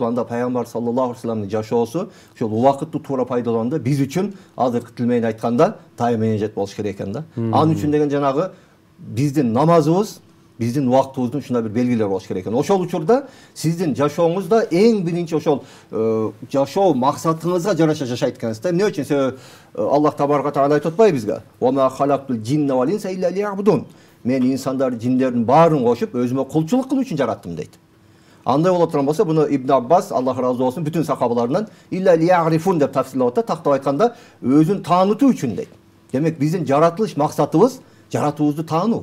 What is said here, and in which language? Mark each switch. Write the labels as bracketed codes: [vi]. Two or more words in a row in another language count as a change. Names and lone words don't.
[ky] Анда пайгамбар [ar] صلى الله عليه وسلم [ky] жашоосу ошол убакытты туура пайдаланууда биз үчүн азыркы тил менен айтканда [en] time management [ky] болуш керек экен да. Анын үчүн деген жанагы биздин намазыбыз, биздин убактыбыздын ушундай бир белгилери болуш керек экен. Ошол учурда сиздин жашооңузда эң биринчи ошол жашоо максатыңызга жараша жашайт экенсиз да. Эмне үчүн? Себеби Аллах [ar] تبارك تعالى [ky] айтып атпайбы бизге? [ar] "وما خلقت الجن والإنس إلا ليعبدون." [ky] Мен инсандарды, жиндердин баарын кошуп, өзүмө кулчулук кылуу үчүн жараттым дейт. Андай боло турган болсо, буну Ибн Аббас, Аллах разы болсун, бүтүн сахабаларынан [ar] إلا ليعرفون [ky] деп тафсирлеп атат. Тактап айтканда, өзүн таанытуу үчүн дейт. Демек биздин жаратылыш максатыбыз жаратуубузду таануу.